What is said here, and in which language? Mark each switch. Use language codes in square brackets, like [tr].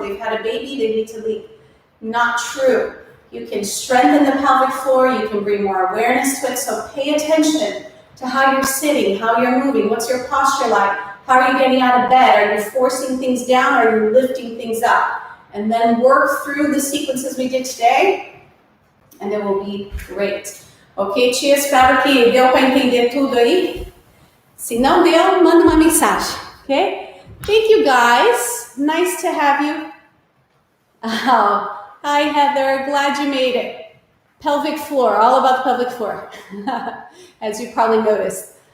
[en] They've had a baby, they need to leak. Not true. You can strengthen the pelvic floor, you can bring more awareness to it, so pay attention to how you're sitting, how you're moving, what's your posture like, how are you getting out of bed, are you forcing things down, are you lifting things up? And then work through the sequences we did today, and it will be great. [pt] Ok, tia, espero que deu para entender tudo aí. Se não deu, manda uma mensagem, ok? [en] Thank you guys, nice to have you. Oh, hi Heather, glad you made it. Pelvic floor, all about the pelvic floor, as you probably noticed.